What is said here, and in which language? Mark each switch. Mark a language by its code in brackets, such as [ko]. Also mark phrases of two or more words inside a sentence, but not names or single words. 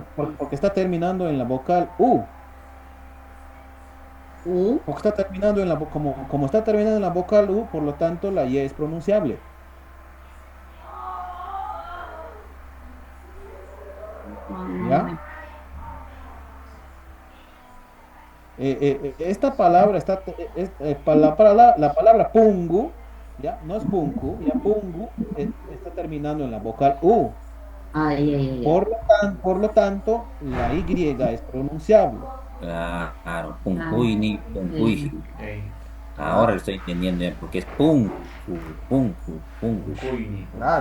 [es] porque está terminando en la vocal U. Porque está terminando en como está terminando en la vocal U, por lo tanto la Y es pronunciable. ¿Ya? Esta palabra la palabra pungu, ya no es punku, ya pungu está terminando en la vocal U. Por lo tanto, la Y es pronunciable. [qu] Claro, punkuini, punkuiji. [es] Ahora lo estoy entendiendo ya, porque es [qu] punku, punku, punku. [es] Claro.